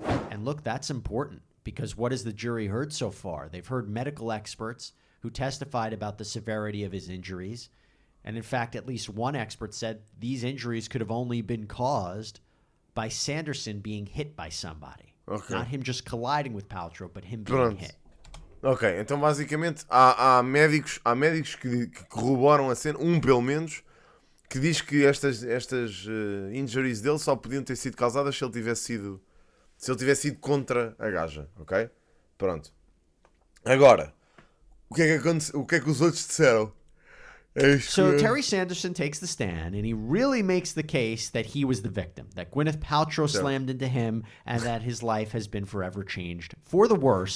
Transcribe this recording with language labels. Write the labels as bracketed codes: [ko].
[en] And look, that's important, because what has the jury heard so far? They've heard medical experts who testified about the severity of his injuries. And in fact, at least one expert said these injuries could have only been caused by Sanderson being hit by somebody. Okay. Not him just colliding with Paltrow, but him being hit. [pt] Ok, então basicamente há médicos que corroboram a cena, pelo menos, que diz que estas injuries dele só podiam ter sido causadas se ele tivesse ido contra a gaja, ok? Pronto. Agora, o que é que os outros disseram? [en] So Terry Sanderson takes the stand, and he really makes the case that he was the victim, that Gwyneth Paltrow slammed into him, and that his life has been forever changed for the worse.